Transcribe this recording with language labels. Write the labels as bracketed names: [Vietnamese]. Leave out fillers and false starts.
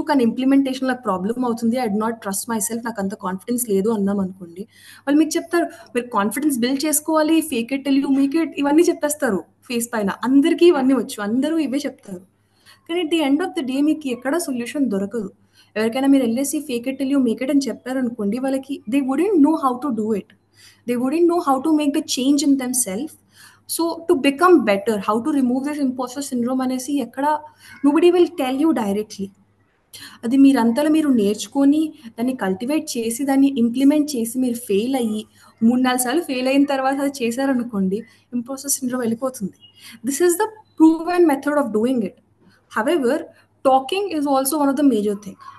[Telugu] కానీ ఇంప్లిమెంటేషన్‌లో నాకు ప్రాబ్లమ్ అవుతుంది. [English] I do not trust myself. [Telugu] నాకంత కాన్ఫిడెన్స్ లేదు" అన్నామనుకోండి, వాళ్ళు మీకు చెప్తారు, "మీరు కాన్ఫిడెన్స్ బిల్డ్ చేసుకోవాలి. [English] fake it till you make it" [Telugu] ఇవన్నీ చెప్పేస్తారు ఫేస్ పైన. అందరికీ ఇవన్నీ వచ్చు. అందరూ ఇవే చెప్తారు. కానీ [English] at the end of the day [Telugu] మీకు ఎక్కడ సొల్యూషన్ దొరకదు. ఎవరికైనా మీరెళ్ళేసి [English] fake it till you make it [Telugu] అని చెప్పారనుకోండి, వాళ్ళకి [English] They wouldn't know how to do it. They wouldn't know how to make the change in themselves. So to become better, how to remove this imposter syndrome [Telugu] అనేసి ఎక్కడ [English] nobody will tell you directly. [Telugu] అది మీరంతలో మీరు నేర్చుకొని, దాన్ని cultivate చేసి, దాన్ని implement చేసి మీరు ఫెయిల్ అయ్యి, 3, 4 సార్లు ఫెయిల్ అయిన తర్వాత అది చేశారనుకోండి, ఇంపోస్టర్ సిండ్రోమ్ వెళ్ళిపోతుంది. [English] This is the proven method of doing it. However talking is also one of the major thing.